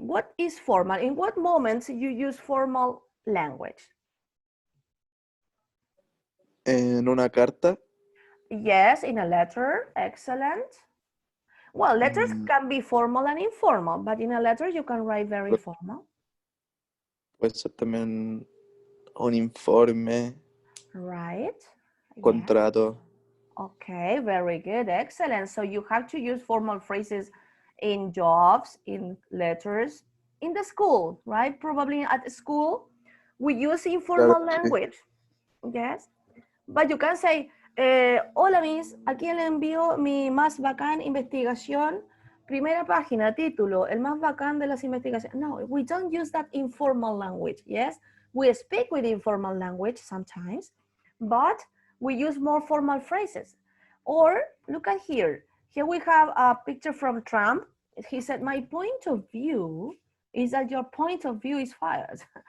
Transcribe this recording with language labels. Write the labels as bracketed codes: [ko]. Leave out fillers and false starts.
[en] What is formal? In what moments you use formal language? [es] En una carta. [en] Yes, in a letter. Excellent. Well, letters can be formal and informal, but in a letter you can write very formal. [es] Puede ser también un informe. [en] Right. [es] Contrato. [en] Yeah. Okay, very good. Excellent. So you have to use formal phrases in jobs, in letters, in the school, right? Probably at school, we use informal language. Yes. [es] But you can say, hola Miss, aquí le envío mi más bacán investigación. Primera página, título, el más bacán de las investigaciones. [en] No, we don't use that informal language, yes? We speak with informal language sometimes, but we use more formal phrases. Or look at here. Here we have a picture from Trump. He said, my point of view is that your point of view is fired.